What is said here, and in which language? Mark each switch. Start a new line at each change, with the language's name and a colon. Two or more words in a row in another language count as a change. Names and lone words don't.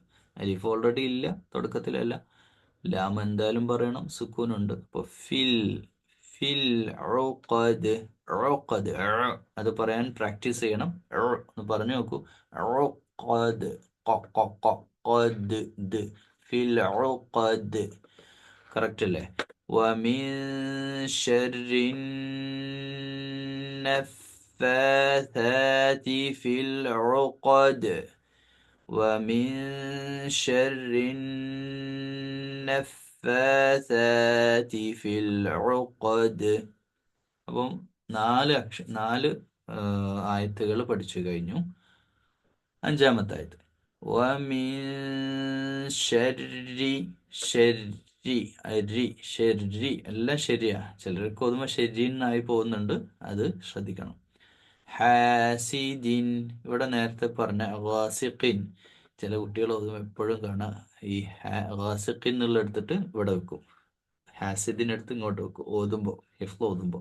Malayalam: അലിഫ് ഓൾറെഡി ഇല്ല, തുടക്കത്തിലല്ല, ലാം എന്തായാലും പറയണം, സുക്കൂനുണ്ട്. അപ്പോൾ
Arabic: فِل فِل عُقَد عُقَد,
Malayalam: അത് പറയാൻ പ്രാക്ടീസ് ചെയ്യണം. ഒന്ന് പറഞ്ഞു നോക്കൂ.
Arabic: عُقَد قَد فِل عُقَد,
Malayalam: കറക്റ്റ് അല്ലേ?
Arabic: ومن شر النفاثات في العقد ومن شر النفاثات في العقد.
Malayalam: അപ്പം 4 ആയത്തുകൾ പഠിച്ചു കഴിഞ്ഞു. 5-ാമത്തെ ആയത്ത്
Arabic: ومن شر
Malayalam: ഷെരി, എല്ലാം ശരിയാ, ചിലർക്ക് ഓതുമ്പോൾ ഷെരീന്നായി പോകുന്നുണ്ട്, അത് ശ്രദ്ധിക്കണം. ഹാസിദിൻ, ഇവിടെ നേരത്തെ പറഞ്ഞ ഗാസിഖിൻ, ചില കുട്ടികൾ ഓതുമ്പോൾ എപ്പോഴും കാണാം ഈ ഗാസിഖിൻ എന്നുള്ള എടുത്തിട്ട് ഇവിടെ വെക്കും, ഹാസിദിനെടുത്ത് ഇങ്ങോട്ട് വെക്കും ഓതുമ്പോൾ, ഹിഫ്ള് ഓതുമ്പോൾ.